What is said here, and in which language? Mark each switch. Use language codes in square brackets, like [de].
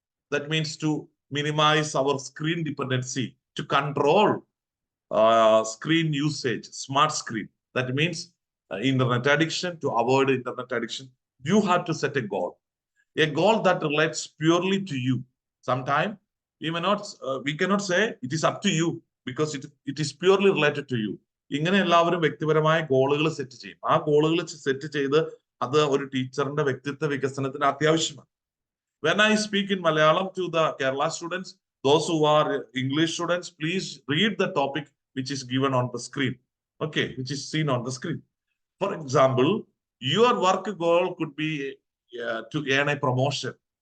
[en] That means to minimize our screen dependency, to control screen usage, smart screen. That means internet addiction, to avoid internet addiction. You have to set a goal that relates purely to you. Sometimes we cannot say it is up to you, because it is purely related to you. [ml] ഇങ്ങനെ എല്ലാവരും വ്യക്തിപരമായ ഗോളുകൾ set ചെയ്യും. ആ ഗോളുകൾ set ചെയ്ത് അത് ഒരു ടീച്ചറിന്റെ വ്യക്തിത്വ വികസനത്തിന് അത്യാവശ്യമാണ്. [en] When I speak in Malayalam to the Kerala students, those who are English students, please read the topic which is given on the screen. Okay, which is seen on the screen. For example, your work goal could be to earn a promotion.